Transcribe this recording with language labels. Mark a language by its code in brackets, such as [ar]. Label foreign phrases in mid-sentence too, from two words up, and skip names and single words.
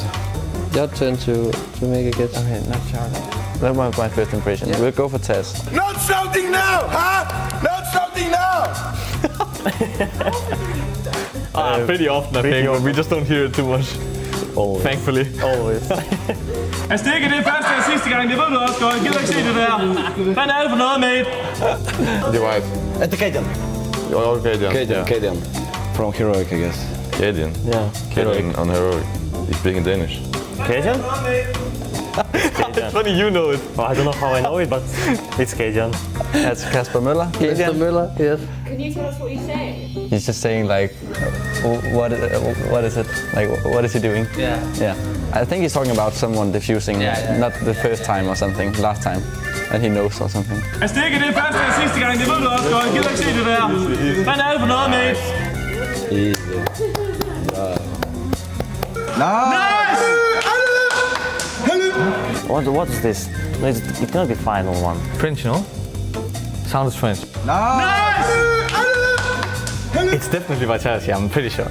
[en] Your turn to make a guess. Okay, not Charlie. That was my first impression. Yeah. We'll go for Tess. Not shouting now, huh? Not shouting now. Pretty often, I think, but we just don't hear it too much. Always. Thankfully. Always. [da] Jeg stikker det første og sidste gang, det ved du også godt. Jeg gider ikke se det der. Hvad er det for noget, mate? [en] Divide. At the Cadian. Or Cadian. Cadian. From Heroic, I guess. Cadian. Yeah. Cadian on Heroic. He's speaking Danish. Cajun? It's funny you know it. Well, I don't know how I know it, but it's Cajun. That's Casper Müller. Mr. Müller, yes. Can you tell us what he's saying? He's just saying like, what is it? Like, what is he doing? Yeah. I think he's talking about someone diffusing, not the first time or something, last time. And he knows or something. [da] Han stikker det første og sidste gang, det ved du også godt. Jeg gider ikke se det der. Hvad er det for noget, mate? [en] Nice! What is this? It's gonna be final one. French, no? Sounds French. Nice! It's definitely Vachashi, I'm pretty sure.